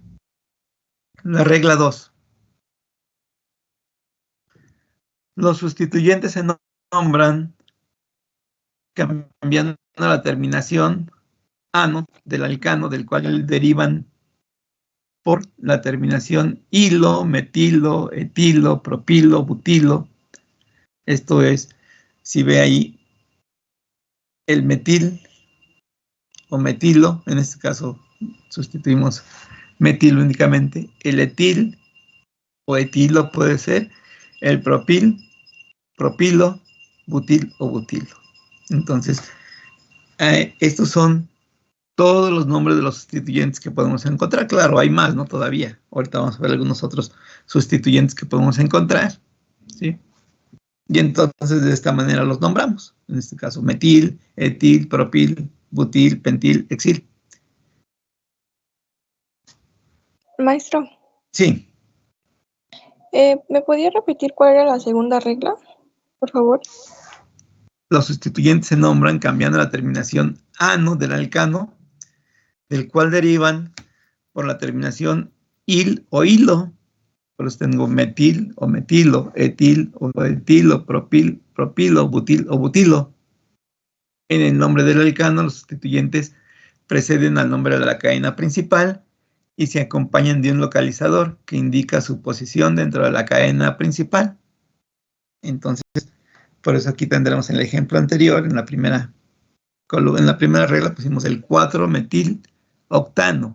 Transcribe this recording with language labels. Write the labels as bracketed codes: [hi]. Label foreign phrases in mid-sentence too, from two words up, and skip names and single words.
[es] La regla 2. Los sustituyentes se nombran cambiando la terminación ano del alcano, del cual derivan por la terminación hilo, metilo, etilo, propilo, butilo. Esto es, si ve ahí, el metil o metilo, en este caso sustituimos metilo únicamente, el etil o etilo puede ser, el propil, propilo, butil o butilo. Entonces, estos son todos los nombres de los sustituyentes que podemos encontrar. Claro, hay más, ¿no? Todavía. Ahorita vamos a ver algunos otros sustituyentes que podemos encontrar, ¿sí? Y entonces de esta manera los nombramos. En este caso, metil, etil, propil, butil, pentil, exil. Maestro, Sí, ¿Me podía repetir cuál era la segunda regla, por favor? los sustituyentes se nombran cambiando la terminación ano del alcano, del cual derivan por la terminación il o hilo. Por eso tengo metil o metilo, etil o etilo, propil, propilo, butil o butilo. En el nombre del alcano, los sustituyentes preceden al nombre de la cadena principal y se acompañan de un localizador que indica su posición dentro de la cadena principal. Entonces, por eso aquí tendremos en el ejemplo anterior, en la primera regla pusimos el 4-metil octano.